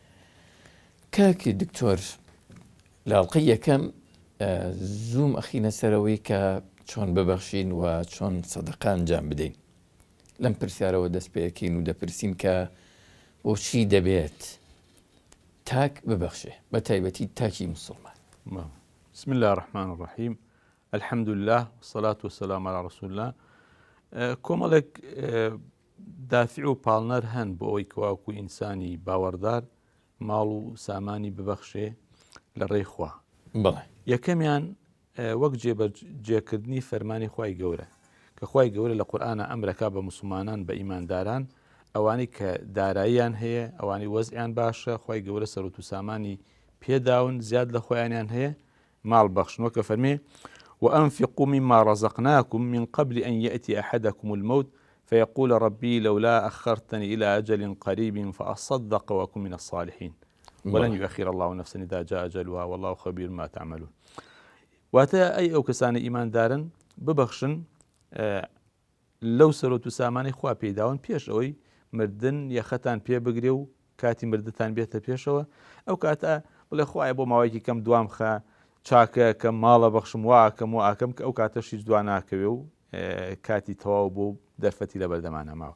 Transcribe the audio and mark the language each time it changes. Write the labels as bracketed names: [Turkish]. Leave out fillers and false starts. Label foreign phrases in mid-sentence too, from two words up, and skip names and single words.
[Central Kurdish] کاکی دکتۆر لاڵقەی یەکەم زووم ئەخینە سەرەوەی کە چۆن ببەخشین و چۆن سەدەقە ئەنجام بدەین. لەم پرسیارەوە دەست پێەکەین و دەپرسین کە بۆچی دەبێت تاک ببەخشێ بە تایبەتی تاکی مسلمان. [Arabic] بسم الله الرحمن الرحيم الحمد لله والصلاة والسلام على رسول الله. [Central Kurdish] کۆمەڵێک دافع و پاڵنەر هەن بۆ ئەوەی کەواکو ئینسانی باوەڕدار ماڵ و سامانی ببەخشێ لە ڕێی خوا. بەڵێ یەکەمیان وەک جێبەجێکردنی فەرمانی خوای گەورە کە خوای گەورە لە قورئانە ئەمرەکە بە مسلمانان بە ئیمانداران ئەوانی کە داراییان هەیە ئەوانی وەزعیان باشە خوای گەورە سەرۆت و سامانی پێداون زیاد لە خۆیانیان هەیە ماڵ بەخشنەوە کە فەرمێ [Arabic] وأنفقوا مما رزقناكم من قبل أن يأتي أحدكم الموت فيقول ربي لولا أخرتني إلى أجل قريب فأصدق وأكن من الصالحين ولن يؤخر الله نفسا إذا جاء أجلها والله خبير ما تعملون. [Central Kurdish] واتە ئەی ئەو کەسانی ئیماندارن ببەخشن لەو سەرۆت و سامانی خوا پێداون پێش ئەوەی مردن یەخەتان پێ بگرێ و کاتی مردتان بێتە پێشەوە ئەو کاتە بڵێ خوایە بۆ ماوەیەکی کەم دوام خە چاکە کە ماڵە بەخشم واکەم و ئاکەم کە ئەو کاتە هیچ دوان ناکەوێ و کاتی تەواو بۆ دەرفەتی لە بەردەمانە ماوە.